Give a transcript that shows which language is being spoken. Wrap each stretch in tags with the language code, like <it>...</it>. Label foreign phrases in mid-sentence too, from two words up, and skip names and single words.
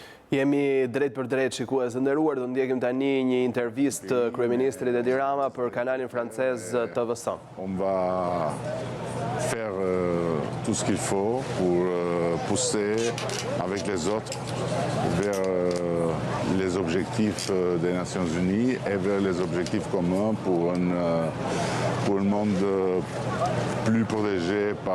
<sq>Jemi drejt për drejt shikues të nderuar, do ndjekim tani një intervistë të kryeministrit Edi Rama për kanalin francez TF1.</sq> <fr>On va faire tout ce qu'il faut pour pousser avec les autres vers les objectifs des Nations Unies et vers les objectifs communs pour un monde plus protégé</fr>